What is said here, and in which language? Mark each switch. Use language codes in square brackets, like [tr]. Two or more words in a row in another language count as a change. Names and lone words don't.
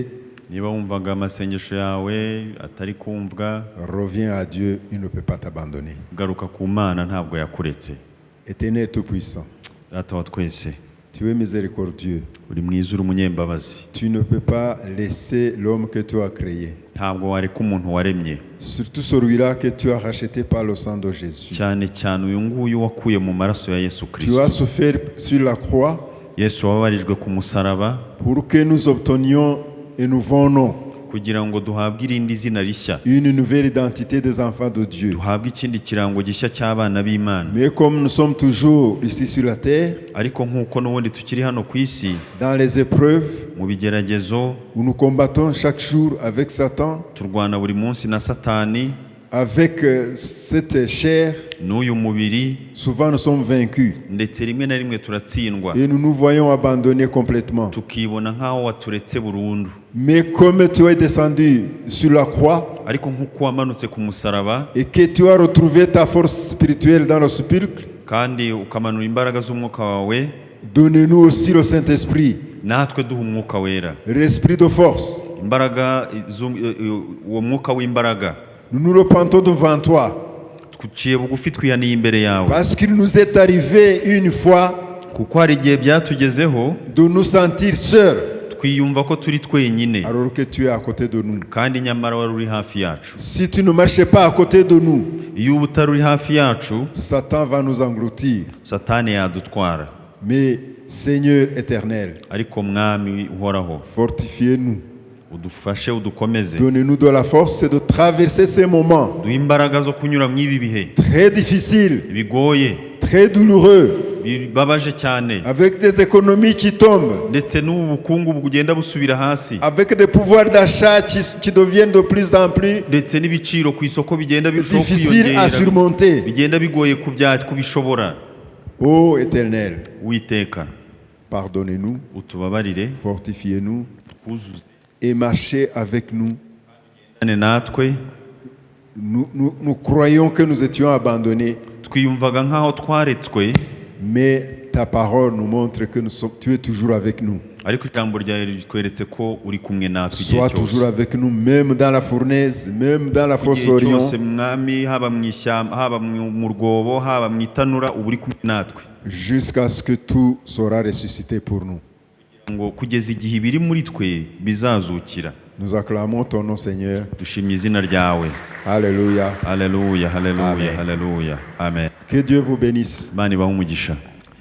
[rw] niba wumvaga amasengesho yawe atari kumvwa, [fr] reviens à Dieu, il ne peut pas t'abandonner. [rw] garuka ku Mana, ntabwo yakuretse. [fr] Éternel Tout-Puissant, [rw] Data wa twese, [fr] tu es miséricordieux. [rw] uri mwiza, uri umunyembabazi. [fr] Tu ne peux pas laisser l'homme que tu as créé, [rw] Ntabwo wareka umuntu waremye, [fr] surtout celui-là que tu as racheté par le sang de Jésus. [rw] cyane cyane uyu nguyu wakuye mu maraso ya Yesu [fr] Tu [rw] Kristo. [fr] as souffert sur la croix [rw] Yesu wababarijwe ku musaraba [fr] pour que nous obtenions un nouveau nom, [rw] kugira ngo duhabwe irindi zina rishya, [fr] une nouvelle identité des enfants de Dieu. [rw] duhabwe ikindi kirango gishya cy'abana b'Imana. [fr] Mais comme nous sommes toujours ici sur la terre, [rw] Ariko nk'uko n'ubundi tukiri hano ku isi, [fr] dans les épreuves [rw] mu bigeragezo [fr] où nous combattons chaque jour avec Satan, [rw] turwana buri munsi na Satani, [fr] avec cette chair, [rw] n'uyu mubiri, [fr] souvent nous sommes vaincus [rw] ndetse rimwe na rimwe turatsindwa, [fr] et nous nous voyons abandonnés complètement. [rw] tukibona nk'aho waturetse burundu. [fr] Mais comme tu es descendu sur la croix [rw] Ariko nk'uko wamanutse ku musaraba [fr] et que tu as retrouvé ta force spirituelle dans le sépulcre, [rw] kandi ukamanura imbaraga z'umwuka wawe, [fr] donnez-nous aussi le Saint-Esprit, [rw] natwe duha umwuka wera, [fr] l'esprit de force. [rw] imbaraga uwo mwuka w'imbaraga. [fr] Nous nous repentons devant toi [rw] Twiciye bugufi twihaniye imbere yawe, [fr] parce qu'il nous est arrivé une fois [rw] kuko hari igihe byatugezeho [fr] de nous sentir seuls [rw] twiyumva ko turi twenyine, [fr] alors que tu es à côté de nous. [rw] kandi nyamara wari uri hafi yacu. [fr] Si tu ne marchais pas à côté de nous, [rw] Iyo uba utari uri hafi yacu, [fr] Satan va nous engloutir. [rw] Satani yadutwara. [fr] Mais Seigneur éternel, [rw] Ariko Mwami uhoraho, [fr] fortifiez-nous. [rw] udufashe, udukomeze, [fr] Donnez-nous de la force de traverser ces moments [rw] duhe imbaraga zo kunyura mu ibi bihe [fr] très difficiles, [rw] bigoye, [fr] très douloureux, [rw] bibabaje cyane, [fr] avec des économies qui tombent, [rw] ndetse n'ubu bukungu bugenda busubira hasi, [fr] avec des pouvoirs d'achat qui deviennent de plus en plus [rw] ndetse n'ibiciro ku isoko bigenda birushaho [fr] difficiles à [rw] kwiyongera, [fr] surmonter. [rw] bigenda bigoye kubishobora. [fr] Ô Éternel, [rw] Uwiteka, [fr] pardonnez-nous, [rw] utubabarire, [fr] fortifiez-nous [rw] twuzuze [fr] et marchez avec nous. [rw] natwe. [fr] Nous croyons que nous étions abandonnés, [rw] Twiyumvaga nk'aho twaretswe, [fr] mais ta parole nous montre que tu es toujours avec nous. [rw] ariko ijambo ryawe ritweretse ko uri kumwe natwe igihe [fr] Sois toujours [rw] cyose. [fr] avec nous, même dans la fournaise, même dans la fosse [rw] Igihe Orion, cyose Mwami, haba mu ishyamba, haba mu rwobo, haba mu itanura, uba uri kumwe natwe, [fr] jusqu'à ce que tout sera ressuscité pour nous. [rw] ngo kugeza igihe ibiri muri twe bizazukira. [fr] Nous acclamons ton nom, Seigneur. [rw] Dushimye izina ryawe. [fr] Alléluia. [rw] Haleluya, haleluya, Amen. haleluya. Amen. [fr] Que Dieu vous bénisse. [rw] Imana ibahe umugisha.